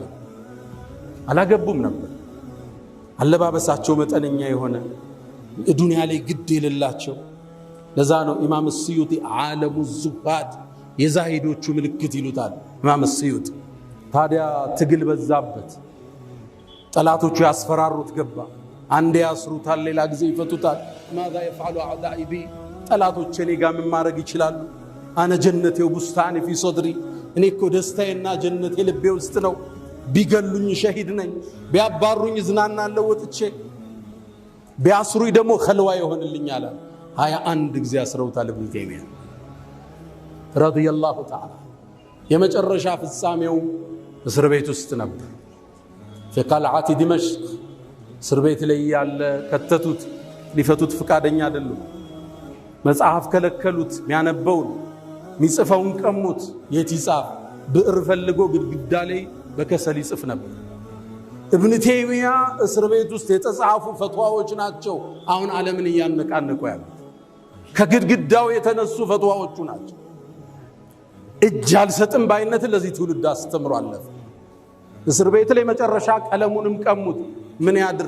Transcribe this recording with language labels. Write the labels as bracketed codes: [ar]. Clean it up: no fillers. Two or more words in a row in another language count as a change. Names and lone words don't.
[am] አላገቡም ነበር አለባበሳቸው መጠነኛ የሆነ ዱንያ ላይ ግድ የሌላቸው ለዛ ነው ኢማም السيوطي ዓለሙ الزهاد የዛሂዶቹ ምልክት ይሉታል ኢማም السيوطي ታዲያ ትግል በዛበት ጠላቶቹ ያስፈራሩት ገባ አንዴ ያስሩታል ሌላ ጊዜ ይፈቱታል [ar] ماذا يفعل اعدائي بي [am] ጠላቶቼ እኔ ጋር ምን ማድረግ ይችላሉ [ar] أنا جنتي وبستاني في صدري [am] እኔ እኮ ደስታዬና ጀነቴ ልቤ ውስጥ ነው ቢገሉኝ ሸሂድ ነኝ ቢያባሩኝ ዝናናለው ወጥቼ ቢያስሩኝ ደግሞ ኸልዋ ይሆንልኛል 21 ጊዜ አስረውታል ኢብኑ ተይሚያ [ar] رضي الله تعالى [am] የመጨረሻ ፍጻሜው እስር ቤት ውስጥ ነበር [ar] فقلعة دمشق [am] እስር ቤት ላይ ያለ ከተቱት ሊፈቱት ፍቃደኛ አይደሉም መጽሐፍ ከለከሉት የሚያነበው ሚጽፈውን ቀሙት። የት ይጻፍ? ብዕር ፈልጎ ግድግዳ ላይ በከሰል ይጽፍ ነበር። ኢብኑ ተይሚያ እስር ቤት ውስጥ የተጻፉ ፈትዋዎች ናቸው አሁን ዓለምን እያነቃነቁ ያሉት። ከግድግዳው የተነሱ ፈትዋዎቹ ናቸው። እጅ አልሰጥም ባይነት ለዚህ ትውልድ አስተምሮ አለፈ። እስር ቤት ላይ መጨረሻ ቀለሙንም ቀሙት። ምን ያድርግ?